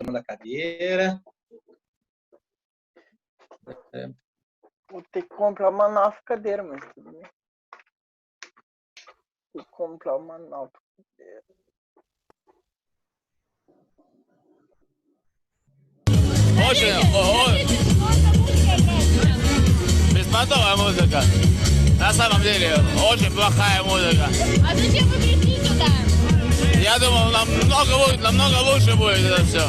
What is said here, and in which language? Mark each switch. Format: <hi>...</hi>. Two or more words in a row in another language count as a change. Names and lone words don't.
<pt>da cadeira. Vou ter que comprar uma nova cadeira, mas tudo bem. Vou comprar uma nova cadeira.</pt> <ru>Очень, беспонтовая музыка. На самом деле, очень плохая музыка. А зачем вы пришли сюда? Я думал, намного лучше будет это все.</ru>